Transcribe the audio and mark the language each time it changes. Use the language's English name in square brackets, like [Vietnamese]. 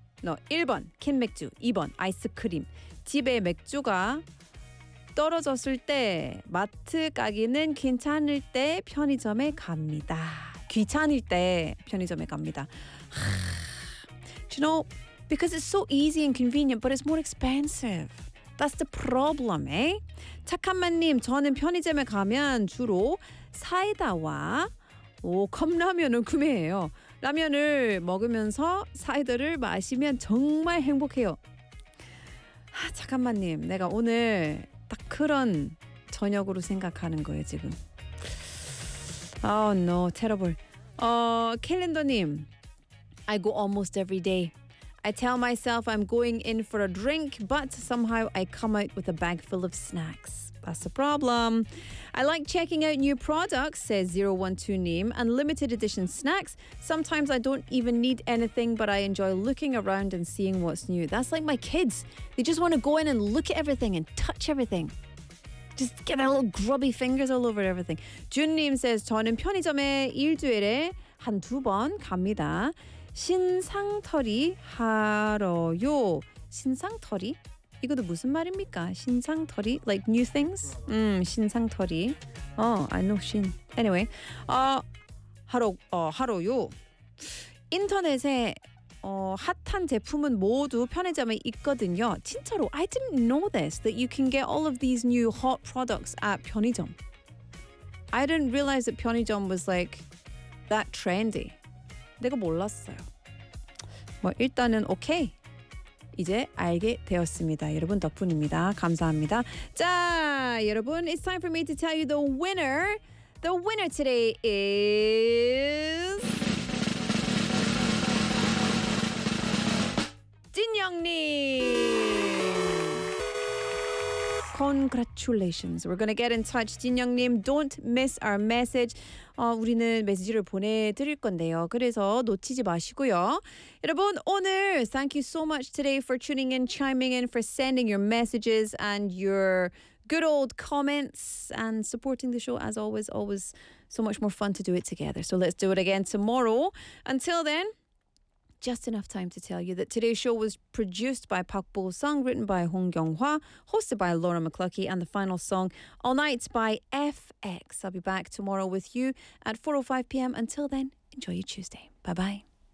[Korean] No, 1번 캔맥주, 2번 아이스크림. 집에 맥주가 떨어졌을 때 마트 가기는 괜찮을 때 편의점에 갑니다. 귀찮을 때 편의점에 갑니다. [English] You know, because it's so easy and convenient, but it's more expensive. That's the problem, eh? [Korean] 착한만님, 저는 편의점에 가면 주로 사이다와 컵라면을 구매해요. 라면을 먹으면서 사이다를 마시면 정말 행복해요. 아, 잠깐만님, 내가 오늘 딱 그런 저녁으로 생각하는 거예요, 지금. [English] Oh no, terrible. 캘린더님, I go almost every day. I tell myself I'm going in for a drink, but somehow I come out with a bag full of snacks. That's the problem. I like checking out new products, says 012Neem, and limited edition snacks. Sometimes I don't even need anything, but I enjoy looking around and seeing what's new. That's like my kids. They just want to go in and look at everything and touch everything. Just get their little grubby fingers all over everything. [Korean] 준님 says, 저는 편의점에 일주일에 한 두 번 갑니다. 신상털이 하러요. 신상털이? 이것도 무슨 말입니까? 신상털이? [English] Like new things? 신상털이. Oh, I know 신. Anyway. [Korean] 하러요. 인터넷에 핫한 제품은 모두 편의점에 있거든요. 진짜로. [English] I didn't know this, that you can get all of these new hot products at 편의점. I didn't realize that 편의점 was like that trendy. [Korean] 내가 몰랐어요. 뭐 일단은 오케이. 이제 알게 되었습니다. 여러분 덕분입니다. 감사합니다. 자, 여러분, [English] it's time for me to tell you the winner. The winner today is 진영님. Congratulations. We're going to get in touch. 진영님, don't miss our message. [Korean] 우리는 메시지를 보내드릴 건데요. 그래서 놓치지 마시고요. 여러분, 오늘 [English] thank you so much today for tuning in, chiming in, for sending your messages and your good old comments and supporting the show as always. Always so much more fun to do it together. So let's do it again tomorrow. Until then, just enough time to tell you that today's show was produced by Park Bo-sung, written by Hong Kyung-hwa, hosted by Laura McCluckie, and the final song, All Night, by FX. I'll be back tomorrow with you at 4:05 p.m. Until then, enjoy your Tuesday. Bye-bye.